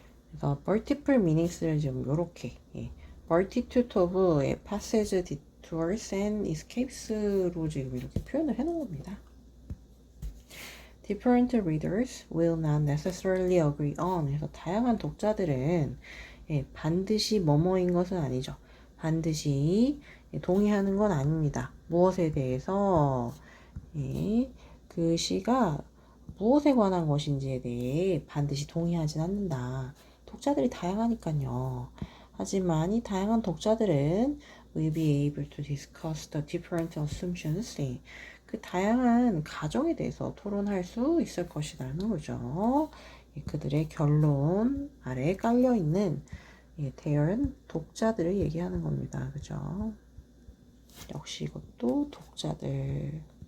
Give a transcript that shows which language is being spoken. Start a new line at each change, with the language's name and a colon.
Korean: 그래서
English: multiple meanings
Korean: 를 지금 요렇게
English: multitude of passages, detours and escapes
Korean: 로 지금 이렇게 표현을 해놓은 겁니다.
English: Different readers will not necessarily agree on.
Korean: 그래서 다양한 독자들은 반드시 뭐뭐인 것은 아니죠. 반드시 동의하는 건 아닙니다. 무엇에 대해서 그 시가 무엇에 관한 것인지에 대해 반드시 동의하진 않는다. 독자들이 다양하니까요. 하지만 이 다양한 독자들은
English: will be able to discuss the different assumptions.
Korean: 그 다양한 가정에 대해서 토론할 수 있을 것이라는 거죠. 그들의 결론 아래에 깔려있는 대연 독자들을 얘기하는 겁니다. 그죠? 역시 이것도 독자들.